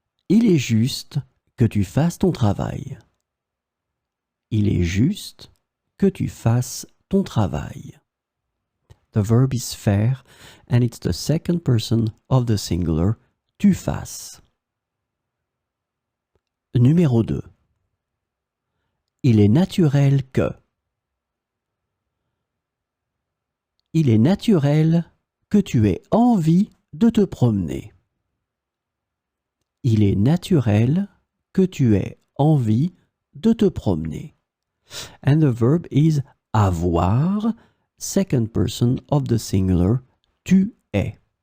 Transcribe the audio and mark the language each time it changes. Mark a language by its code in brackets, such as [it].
[fr] Il est juste que tu fasses ton travail. Il est juste que tu fasses ton travail. [en] The verb is faire and it's the second person of the singular [fr] tu fasses. Numéro 2. Il est naturel que. Il est naturel que tu aies envie de te promener. Il est naturel que tu aies envie de te promener. [en] And the verb is avoir, second person of the singular, [fr] tu es.